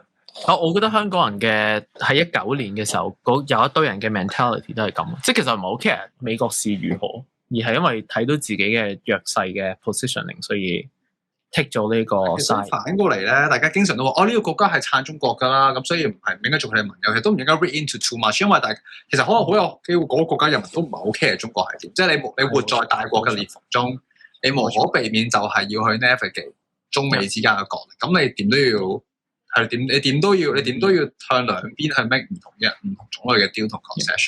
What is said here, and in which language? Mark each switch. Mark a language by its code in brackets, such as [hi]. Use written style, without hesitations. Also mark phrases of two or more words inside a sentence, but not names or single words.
[yue] 我覺得香港人嘅喺19年嘅時候，有一堆人嘅 mentality 都係咁，即係其實唔係好 care 美國是如何，而係因為睇到自己嘅弱勢嘅 positioning， 所以 take 咗呢個 side。反過嚟咧，大家經常都話：呢個國家係撐中國㗎啦，咁所以唔應該做佢哋盟友，其實都唔應該 [en] read into too much， [yue] 因為其實可能好有機會嗰個國家人民都唔係好 care 中國係點，即係你活在大國嘅裂縫中，你無可避免就係要去 navigate 中美之間嘅角力，咁你點都要係點？你點都要向兩邊去 make 唔同種類嘅 deal 同 concession。